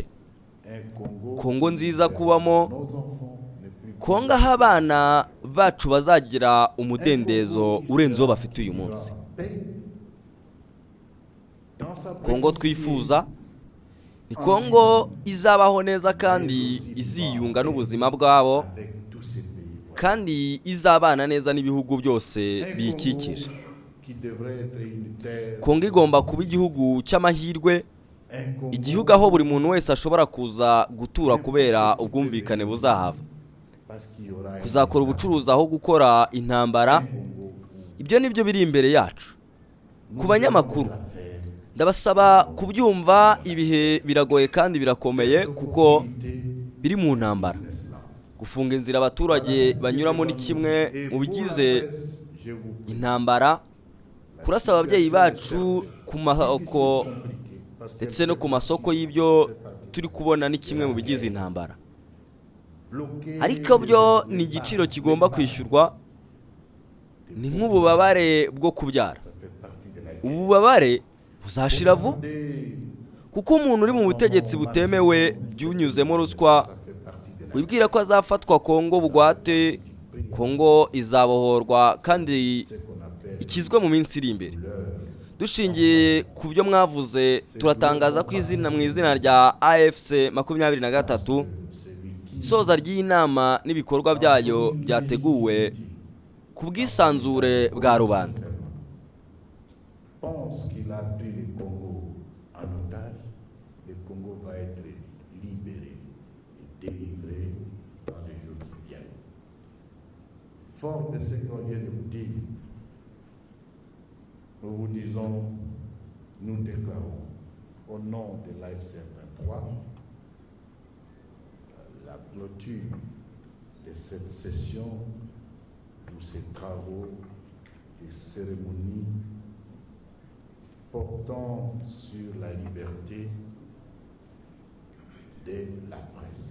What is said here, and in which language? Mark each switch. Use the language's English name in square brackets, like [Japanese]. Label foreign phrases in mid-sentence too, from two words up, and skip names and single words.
[Kinyarwanda] Kongo nziza kubamo, Kongo aho abana bacu bazagira umudendezo urenze uwo bafite uyu munsi. Kongo twifuza ni Kongo izabaho neza kandi iziyunga n'ubuzima bwabo [French] avec tous ces pays voisins. [Kinyarwanda] kandi izabana neza n'ibihugu byose biyikikije. [French] Qui devrait être une terre, [Kinyarwanda] Kongo igomba kuba igihugu cy'amahirwe, [French] un Congo [Kinyarwanda] igihugu aho buri muntu wese ashobora kuza gutura kubera ubwumvikane buzahava, [French] parce qu'il y aura [Kinyarwanda] kuzakora ubucuruzi aho gukora intambara. [French] un Congo où [Kinyarwanda] Ibyo nibyo biri imbere yacu. [French] nous [Kinyarwanda] Ku banyamakuru [French] devons faire [Kinyarwanda] ndabasaba kubyumva, ibihe biragoye kandi birakomeye kuko [French] unité [Kinyarwanda] biri mu ntambara. Gufunga inzira abaturage banyuramo ni kimwe [French] et [Kinyarwanda] mu [French] pour la [Kinyarwanda] bigize [French] presse, je vous prie, [Kinyarwanda] intambara. Kurasa ababyeyi bacu ku masoko [French] compliqué, parce que [Kinyarwanda] ndetse no ku masoko y'ibyo turi kubona ni kimwe mu bigize intambara, [French] bloquer [Kinyarwanda] ariko byo ni igiciro kigomba kwishyurwa. Ni nk'ububabare bwo kubyara. [French] ça fait partie de la guerre. [Kinyarwanda] Ububabare buzashira vuba [French] Des- [Kinyarwanda] kuko umuntu uri mu butegetsi butemewe byunyuzemo ruswa [French] ça fait partie de la [Kinyarwanda] wibwira ko azafatwa Kongo bugwate, Kongo izabohorwa kandi [French] ce qu'on appelle [Kinyarwanda] ikizwe mu minsi iri imbere. [French] l'heure. [Kinyarwanda] Dushingiye ku byo mwavuze, turatangaza ko mu izina rya AFC 23 isoza ry'inama n'ibikorwa byayo byateguwe ku bwisanzure bwa rubanda. [French] Pense qu'il a pris le Congo en otage, le Congo va être libéré et délivré dans les jours qui viennent. Fort de ce qu'on vient de vous dire, nous vous disons, nous déclarons au nom de l'AFC 23 la clôture de cette session, tous ces travaux, des cérémonies portant sur la liberté de la presse.